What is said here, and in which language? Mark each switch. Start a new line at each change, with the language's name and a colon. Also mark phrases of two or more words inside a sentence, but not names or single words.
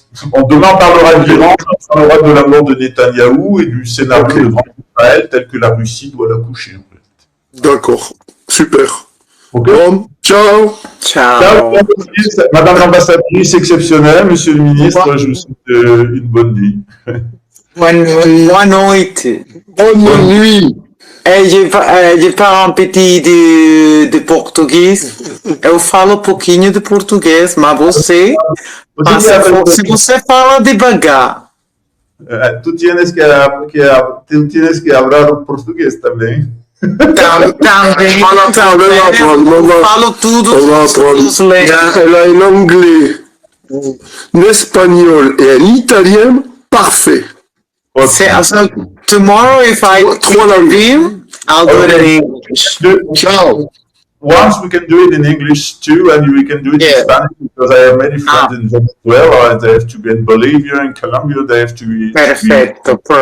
French: Demain, on parlera de l'Iran, on parlera de la mort de Netanyahou et du scénario de Grand Israël tel que la Russie doit l'accoucher. D'accord. Super. Okay. Bon, ciao. Ciao. Madame l'ambassadrice exceptionnelle, monsieur le ministre, je vous souhaite une bonne nuit.
Portuguese: Boa noite.
French: Bonne nuit. Je parle un petit de português.
Portuguese: Eu falo um pouquinho de português, mas se você fala devagar.
Spanish: Tu tienes que hablar
Portuguese: português também. Também. Falo tudo os
French: Elle a en anglais, en espagnol et en italien parfait.
English: So tomorrow, if I interview, I'll do it in English. Ciao. Once we can do it in English too, and we can do it in Spanish because I have many friends in Venezuela. They have to be in Bolivia, in Colombia. They have to be.
Spanish: Perfecto.